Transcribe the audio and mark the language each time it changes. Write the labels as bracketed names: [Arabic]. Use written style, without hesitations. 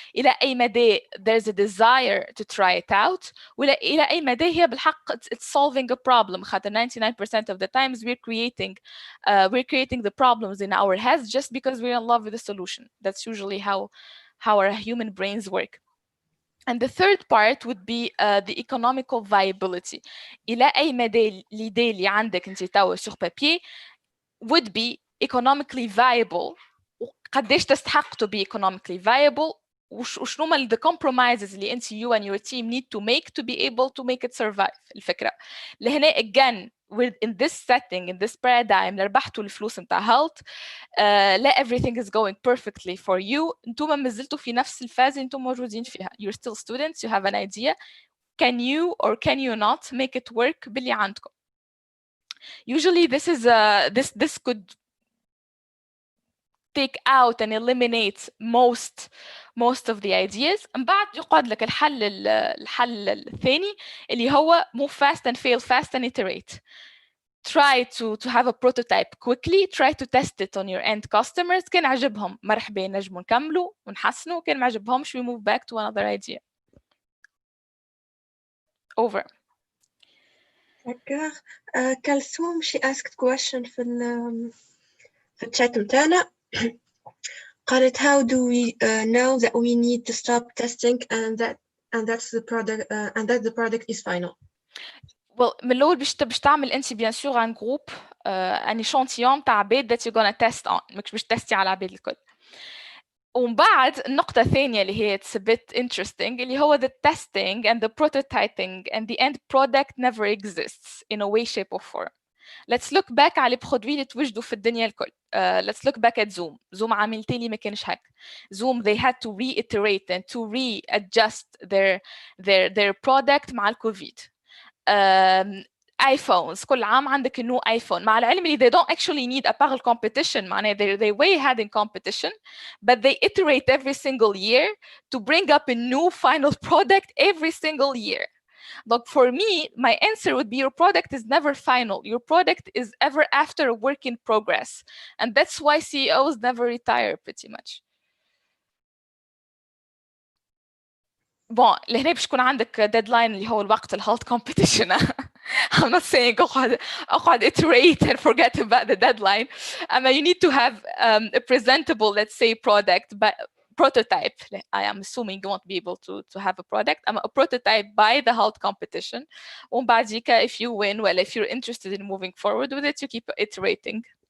[Arabic] إلى أي مدى [English] there's a desire to try it out. [Arabic] ولا إلى أي مدى هي بالحق [English] it's solving a problem. [Arabic] خاطر [English] 99% of the times we're creating the problems in our heads just because we're in love with the solution. That's usually how our human brains work. And the third part would be the economical viability. [Arabic] إلى أي مدى [French] l'idée [Arabic] اللي عندك أنت توا [French] sur papier [English] would be economically viable. [Arabic] وقديش تستحق [English] to be economically viable. [Arabic] وشنو هما [English] the compromises [Arabic] اللي أنت [English] you and your team need to make to be able to make it survive. [Arabic] الفكرة. [English] لهنا again in this setting, in this paradigm, [Arabic] ربحتوا الفلوس نتاع [English] Hult. [Arabic] لا [English] everything is going perfectly for you. [Arabic] انتم ما زلتوا في نفس الفاز انتم موجودين فيها. [English] You're still students, you have an idea. Can you or can you not make it work [Arabic] باللي عندكم? [English] Usually this is this could take out and eliminate most of the ideas. [Arabic] من بعد يقعد لك الحل الثاني اللي هو [English] move fast and fail fast and iterate. try to have a prototype quickly, try to test it on your end customers. [Arabic] كان عجبهم مرحبا نجموا نكملوا ونحسنوا، كان ما عجبهمش [English] we move back to another idea. Over. [French] D'accord. [English] Kalsoum, she asked question [Arabic] في الchat متاعنا. قالت [English] how do we know that we need to stop testing and that's the product and that the product is final. [Arabic] Well, من الأول باش تعمل أنت [French] bien sûr un groupe un échantillon [Arabic] تاع عباد [English] that you're gonna test on، [Arabic] مش باش تستي على عباد الكل. ومن بعد النقطة الثانية اللي هي [English] it's a bit interesting [Arabic] اللي هو [English] the testing and the prototyping and the end product never exists in a way shape or form. Let's look back [Arabic] على البرودوي اللي توجدوا في الدنيا الكل. [English] Let's look back at Zoom. [Arabic] Zoom عامل تالي ما كانش هيك. [English] Zoom they had to reiterate and to readjust their product [Arabic] مع الكوفيد. [English] iPhones [Arabic] كل عام عندك نو ايفون، مع العلم اللي [English] they don't actually need a parallel competition، [Arabic] معناها [English] they way ahead in competition but they iterate every single year to bring up a new final product every single year. Look, for me, my answer would be your product is never final. Your product is ever after a work in progress. And that's why CEOs never retire pretty much. [Arabic] Bon, لهنا باش يكون عندك deadline اللي هو الوقت الهالت competition. [English] I'm not saying [Arabic] اقعد [English] iterate and forget about the deadline. You need to have a presentable, let's say, product, but prototype. I am assuming you won't be able to have a product. A prototype by the Hult competition. [Arabic] ومن بعديك [English] if you win, well, if you're interested in moving forward with it, you keep iterating.